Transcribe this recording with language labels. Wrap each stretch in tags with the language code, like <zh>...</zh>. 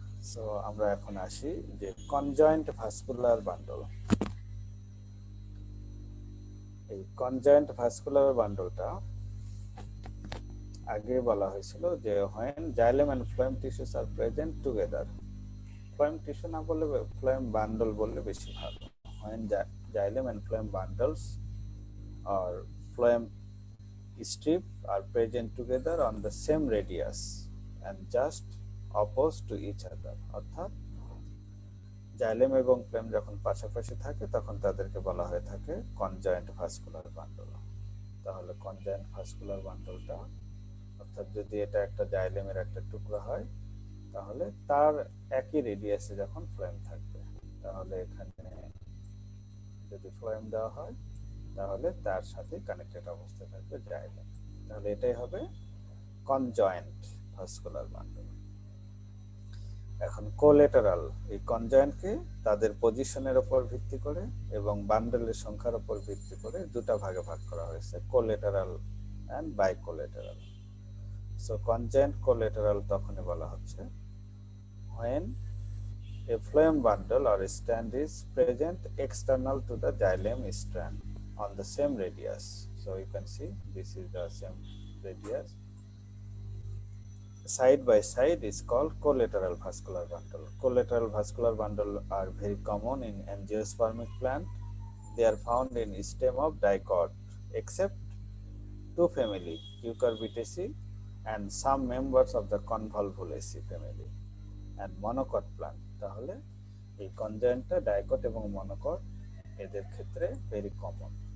<bn>So আমরা এখন আসি যে কনজয়েন্ট ভাস্কুলার বান্ডল। এই কনজয়েন্ট ভাস্কুলার বান্ডলটা আগে বলা হয়েছিল যে</bn> <en>when xylem and phloem tissues are present together,</en> <bn>phloem tissue না বললে phloem বান্ডল বললে বেশি ভালো।</bn> <en>when xylem and phloem bundles or phloem strip are present together on the same radius and just opposed to each other,</en> <bn>অর্থাৎ xylem এবং phloem যখন পাশাপাশি থাকে তখন তাদেরকে বলা হয়ে থাকে কনজয়েন্ট ভাস্কুলার বান্ডল। তাহলে কনজয়েন্ট ভাস্কুলার বান্ডলটা অর্থাৎ যদি এটা একটা জাইলেমের একটা টুকরা হয় তাহলে তার একই রেডিয়াসে যখন ফ্লোয়েম থাকবে, তাহলে এখানে যদি ফ্লোয়েম দেওয়া হয় তাহলে তার সাথে কানেক্টেড অবস্থায় থাকবে জাইলেম। তাহলে এটাই হবে কনজয়েন্ট ভাস্কুলার বান্ডল। এখন কোলেটারাল, এই কনজয়েন্টকে তাদের পজিশনের উপর ভিত্তি করে এবং বান্ডেলের সংখ্যার উপর ভিত্তি করে দুটো ভাগে ভাগ করা হয়েছে, collateral and বাইকোলেটারাল। So conjoined collateral তখনই বলা হচ্ছে</bn> <en>when a phloem bundle or strand is present external to the xylem strand on the same radius. So you can see this is the same radius. Side by side is called collateral vascular bundle. Collateral vascular bundle are very common in angiospermic plant. They are found in stem of dicot, except two family, Cucurbitaceae and some members of the Convolvulaceae family, and monocot plant.</en> <bn>তাহলে এই কনজয়েন্টটা dicot এবং monocot এদের ক্ষেত্রে very common.</bn>